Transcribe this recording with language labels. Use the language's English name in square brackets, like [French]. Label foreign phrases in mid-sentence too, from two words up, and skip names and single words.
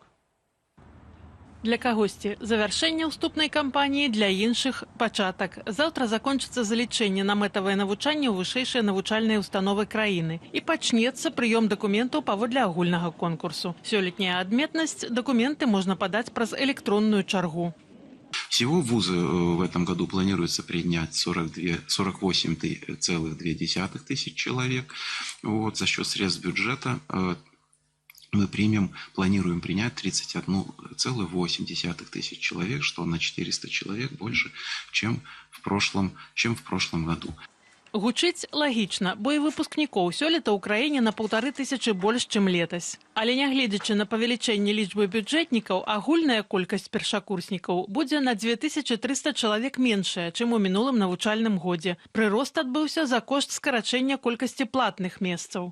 [Belarusian] Для кагосьці завяршэнне ўступнай кампаніі, для іншых пачатак. Заўтра закончыцца залічэнне на мэтавае навучанне ў вышэйшыя навучальныя установы краіны і пачнецца прыём дакументаў паводле агульнага конкурсу. Сёлетняя адметнасць – дакументы можна падаць праз электронную чаргу. [Russian] Всего вузы в этом году планируется принять 48,2 тысяч человек. За счет средств бюджета мы планируем принять 31,8 тысяч человек, что на 400 человек больше, чем в прошлом году. [Belarusian] Гучыць лагічна, бо і выпускнікоў сёлета ў краіне на 1500 больш, чым летась. Але нягледзячы на павелічэнне лічбы бюджэтнікаў, агульная колькасць першакурснікаў будзе на 2300 чалавек меншая, чым у мінулым навучальным годзе. Прырост адбыўся за кошт скарачэння колькасці платных месцаў.